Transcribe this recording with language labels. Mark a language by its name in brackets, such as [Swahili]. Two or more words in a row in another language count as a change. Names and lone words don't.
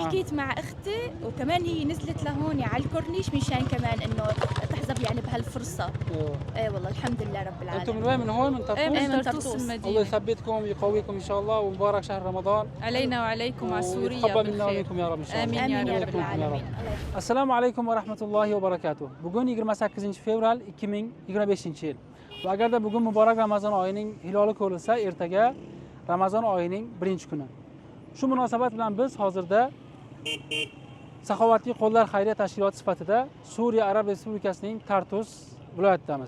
[Arabic] حكيت مع أختي وكمان هي نزلت لهون على الكورنيش مشان كمان إنه تحظى يعني بهالفرصة. إيه والله الحمد لله رب العالمين. أنتم من وين؟ من هون من طرطوس؟ من طرطوس المدينة. الله يثبتكم ويقويكم إن شاء الله ومبارك شهر رمضان علينا وعليكم على سوريا. ويتقبل منا ومنكم يا رب إن شاء الله. آمين يا رب العالمين. السلام عليكم ورحمة الله وبركاته. [Uzbek] Bugun 28-fevral 2025-yil. Va agarda bugun muborak Ramazon oyining hiloli ko'rilsa, ertaga Ramazon oyining 1-kuni. Shu munosabat bilan biz hozirda Saxovatli qo'llar xayriya tashkiloti sifatida Suriya Arab Respublikasining Tartus viloyatidamiz.